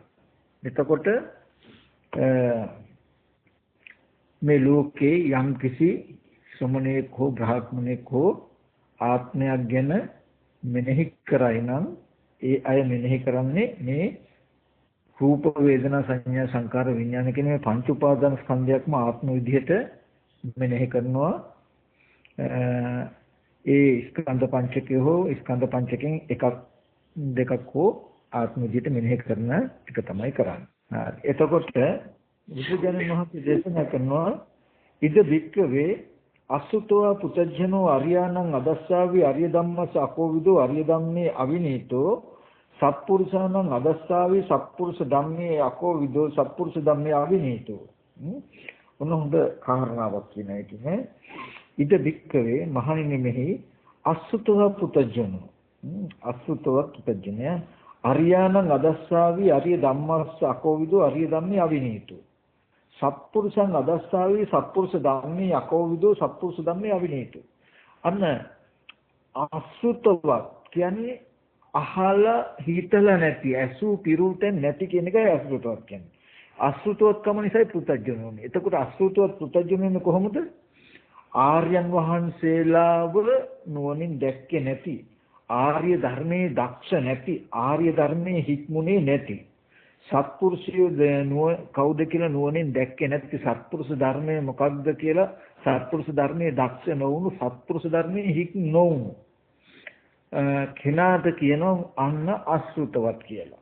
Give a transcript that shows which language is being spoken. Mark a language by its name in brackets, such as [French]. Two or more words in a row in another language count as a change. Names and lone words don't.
[Sinhala] එතකොට මේ ලෝකේ යම් කිසි ශ්‍රමණයෙක් හෝ බ්‍රාහ්මණයෙක් හෝ ආත්මයක් ගැන මෙනෙහි කරයි නම් ඒ අය මෙනෙහි කරන්නේ මේ රූප වේදනා සංඥා සංකාර විඥාන කියන මේ පංච උපාදාන ස්කන්ධයක්ම ආත්ම විදිහට මෙනෙහි කරනවා. ඒ ස්කන්ධ පංචකය හෝ ස්කන්ධ පංචකෙන් එකක් දෙකක් හෝ ආත්ම විදිහට මෙනෙහි කරන එක තමයි කරන්නේ. හරි. එතකොට බුදුජානක මහත්මිය දේශනා කරනවා [Pali] ඉද වික්කවේ අසුතෝ පුතජනෝ අරියාණං අදස්සාවි අරිය ධම්මස අකෝවිදෝ අරිය ධම්මේ අවිනීතෝ සත්පුරුෂාණං අදස්සාවි සත්පුරුෂ ධම්මේ අකෝවිදෝ සත්පුරුෂ ධම්මේ අවිනීතෝ. [Sinhala] ඔන්න හොඳ කාරණාවක් කියන එක නේ. [Pali] ඉද වික්කවේ [Sinhala] මහණෙනි මෙහි [Pali] අසුතෝ පුතජනෝ අසුතෝ පුතජනය අරියාණං අදස්සාවි අරිය ධම්මස අකෝවිදෝ අරිය ධම්මේ අවිනීතෝ සත්පුරුෂං අදස්සාවි සත්පුරුෂ ධම්මේ අකෝවිදෝ සත්පුරුෂ ධම්මේ අවිනීතෝ. [Sinhala] අන්න අසුතවත් කියන්නේ අහලා හිතලා නැති ඇසු පිරුතෙන් නැති කියන එකයි අසුතවත් කියන්නේ. අසුතවත්කම නිසායි පුතජ්ජනෝනේ. එතකොට අසුතවත් පුතජ්ජනෝනේ කොහොමද? ආර්යයන් වහන්සේලාව නුවණින් දැක්කේ නැති, ආර්ය ධර්මයේ දක්ෂ නැති, ආර්ය ධර්මයේ හික්මුනේ නැති සත්පුරුෂයෝ කවුද කියලා නුවණින් දැක්කේ නැති සත්පුරුෂ ධර්මය මොකක්ද කියලා සත්පුරුෂ ධර්මයේ දක්ෂ නොවුණු සත්පුරුෂ ධර්මයේ හික් නොවුණු කෙනාට කියනවා අන්න අසුතවත් කියලා.